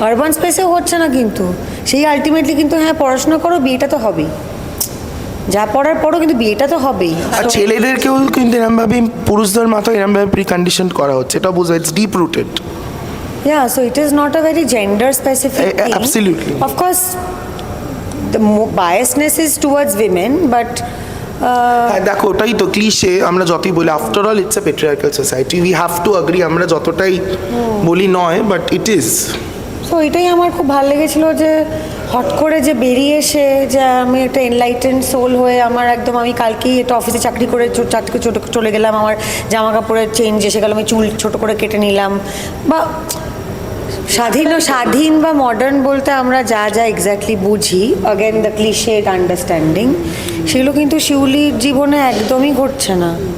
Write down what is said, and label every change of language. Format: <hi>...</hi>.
<bn>Urban স্পেসেও হচ্ছে না, কিন্তু সেই আলটিমেটলি কিন্তু হ্যাঁ পড়াশোনা করো, বিয়েটা তো হবেই, যা পড়ার পরও কিন্তু বিয়েটা তো হবেই। আর ছেলেদেরকেও কিন্তু এরমভাবে পুরুষদের মাথায় এরমভাবে প্রিকন্ডিশন করা হচ্ছে, এটা বুঝো,</bn> <en>It's deep rooted. Yeah, so it is not a very gender specific thing. Absolutely. Of course, the biasness is towards women, but</en> <bn>হ্যাঁ দেখো, ওটাই তো ক্লিশে, আমরা যতই বলি</bn> <en>after all it's a patriarchal society, we have to agree,</en> <bn>আমরা যতটাই বলি নয়,</bn> <en>But it is.</en> <bn>সো এটাই আমার খুব ভালো লেগেছিল যে হট করে যে বেরিয়ে এসে যে আমি একটা এনলাইটেন্ড সোল হয়ে আমার একদম, আমি কালকেই এটা অফিসে চাকরি করে চলে গেলাম, আমার জামা কাপড়ের চেঞ্জ এসে গেল, আমি চুল ছোট করে কেটে নিলাম, বা স্বাধীন বা মডার্ন বলতে আমরা যা যা এক্স্যাক্টলি বুঝি,</bn> <en>again the cliched understanding,</en> <bn>সেগুলো কিন্তু শিউলির জীবনে একদমই ঘটছে না।</bn>